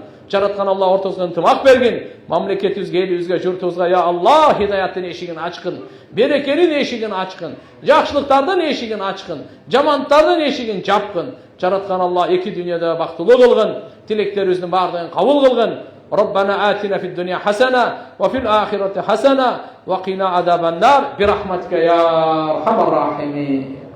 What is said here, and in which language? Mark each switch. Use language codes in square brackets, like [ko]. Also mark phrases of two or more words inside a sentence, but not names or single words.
[ky] Жараткан Алла ортосуна ынтымак бергин. Мамлекетибизге, элибизге, журтубузга [ar] يا الله [ky] хидаяттын эшигин ачкын. Берекенин эшигин ачкын. Жакшылыктардын эшигин ачкын. Жамандардын эшигин жапкын. Жараткан Алла эки дүйнөдө бактылуу кылгын. Тилектерибиздин баардыгын кабыл кылгын. [ar] ربنا آتنا في الدنيا حسنة وفي الآخرة حسنة وقنا عذاب النار برحمتك يا أرحم الراحمين.